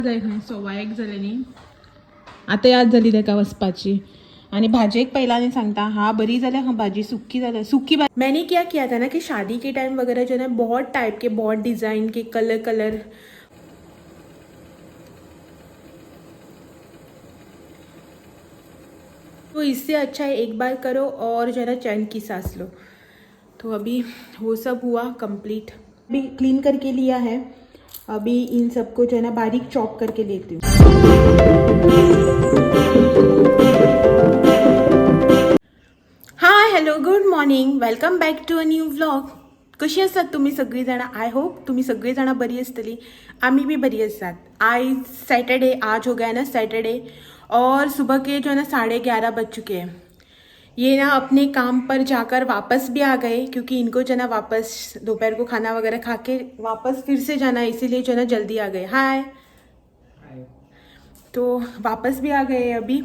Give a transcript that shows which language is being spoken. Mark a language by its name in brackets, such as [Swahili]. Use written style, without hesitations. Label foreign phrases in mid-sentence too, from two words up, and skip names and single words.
[Konkani] सव्वा एक झाले न्ही आता याद झाली तेका वचपाची आणि भाजेक पहिला नहीं सांगता हाँ बरी जाल्या हाँ भाजी सुक्की जाल्या सुक्की [Hindi] मैंने क्या किया था ना कि शादी के टाइम वगैरह जो है ना बहुत टाइप के बहुत डिज़ाइन के कलर कलर तो इससे अच्छा है एक बार करो और जो है ना चैन की सांस लो। तो अभी वो सब हुआ कंप्लीट, अभी क्लीन करके लिया है। अभी इन सबको जो है ना बारीक चॉप करके लेती हूँ। [English] Hi hello good morning, welcome back to a new vlog. [Konkani] कशी आसात तुम्ही सगळी जण? [English] I hope [Konkani] तुम्ही सगळी जण बरी असतली, आम्ही भी बरी आसात। [Hindi] आज सैटरडे, आज हो गया ना सैटरडे और सुबह के जो है ना 11:30 बज चुके हैं। ये ना अपने काम पर जाकर वापस भी आ गए क्योंकि इनको जो है ना वापस दोपहर को खाना वगैरह खा के वापस फिर से जाना है, इसीलिए जो है ना जल्दी आ गए। हाय, तो वापस भी आ गए अभी।